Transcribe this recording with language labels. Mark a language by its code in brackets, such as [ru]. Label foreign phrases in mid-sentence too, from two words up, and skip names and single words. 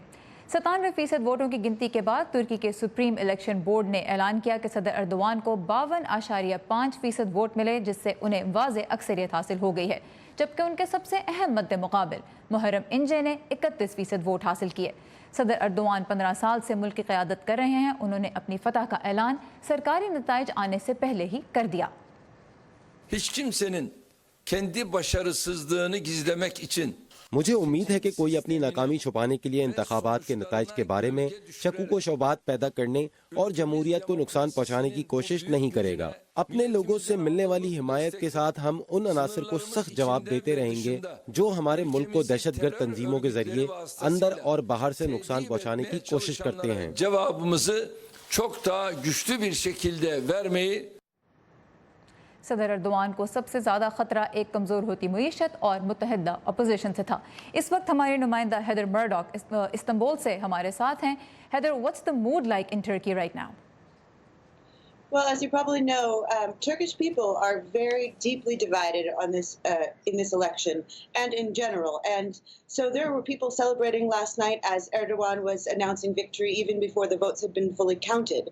[ur] 97% ووٹوں کی گنتی کے بعد ترکی کے [en] supreme election board [ur] نے اعلان کیا کہ صدر اردوان کو 52.5% ووٹ ملے، جس سے انہیں واضح اکثریت حاصل ہو گئی ہے، جبکہ ان کے سب سے اہم مد مقابل محرم انجے نے 31% ووٹ حاصل کیے. صدر اردوان 15 سال سے ملک کی قیادت کر رہے ہیں. انہوں نے اپنی فتح کا اعلان سرکاری نتائج آنے سے پہلے ہی کر دیا. [tr] Hiç kimsenin kendi başarısızlığını gizlemek için [ur] مجھے امید ہے کہ کوئی اپنی ناکامی چھپانے کے لیے انتخابات کے نتائج کے بارے میں شکوک و شبہات پیدا کرنے اور جمہوریت کو نقصان پہنچانے کی کوشش نہیں کرے گا. اپنے لوگوں سے ملنے والی حمایت کے ساتھ ہم ان عناصر کو سخت جواب دیتے رہیں گے جو ہمارے ملک کو دہشت گرد تنظیموں کے ذریعے اندر اور باہر سے نقصان پہنچانے کی کوشش کرتے ہیں. [tr] cevabımızı çok daha güçlü bir şekilde vermeyi [ur] صدر اردوان کو سب سے زیادہ خطرہ ایک کمزور ہوتی معیشت اور متحدہ اپوزیشن سے تھا. اس وقت ہمارے نمائندہ حیدر مرڈاک استنبول سے ہمارے ساتھ ہیں. [en] हैदर, what's the mood like in Turkey right now? Well, as you probably know, Turkish people are very deeply divided on this in this election and in general. And so there were people celebrating last night as Erdogan was announcing victory even before the votes had been fully counted.